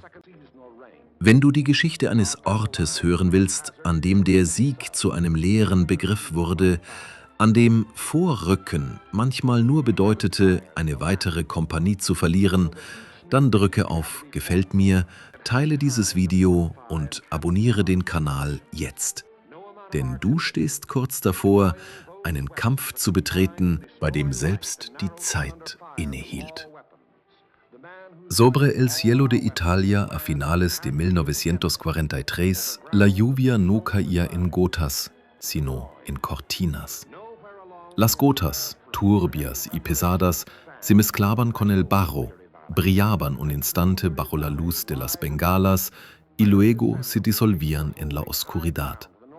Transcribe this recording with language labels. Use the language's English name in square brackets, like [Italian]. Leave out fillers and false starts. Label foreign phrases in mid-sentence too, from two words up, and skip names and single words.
[German] Wenn du die Geschichte eines Ortes hören willst, an dem der Sieg zu einem leeren Begriff wurde, an dem Vorrücken manchmal nur bedeutete, eine weitere Kompanie zu verlieren, dann drücke auf Gefällt mir, teile dieses Video und abonniere den Kanal jetzt. Denn du stehst kurz davor, einen Kampf zu betreten, bei dem selbst die Zeit innehielt. [Spanish] Sobre el cielo de Italia a finales de 1943, la lluvia no caía en gotas, sino en cortinas. Las gotas, turbias y pesadas, se mezclaban con el barro, brillaban un instante bajo la luz de las bengalas y luego se disolvían en la oscuridad.